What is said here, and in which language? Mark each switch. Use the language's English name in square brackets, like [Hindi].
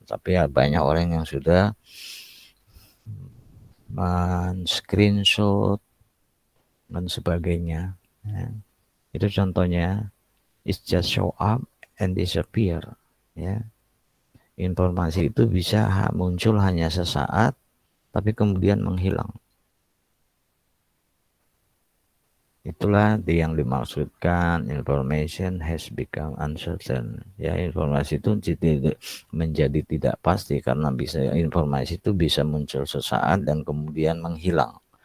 [Indonesian] Tapi ya banyak orang yang sudah men-screenshot dan sebagainya. Ya. Itu contohnya, [English] it's just show up and disappear. [Indonesian] Ya. Informasi itu bisa muncul hanya sesaat, tapi kemudian menghilang. Itulah yang dimaksudkan [English] information has become uncertain. [Indonesian] Ya, informasi itu menjadi tidak pasti karena informasi itu bisa muncul sesaat dan kemudian menghilang.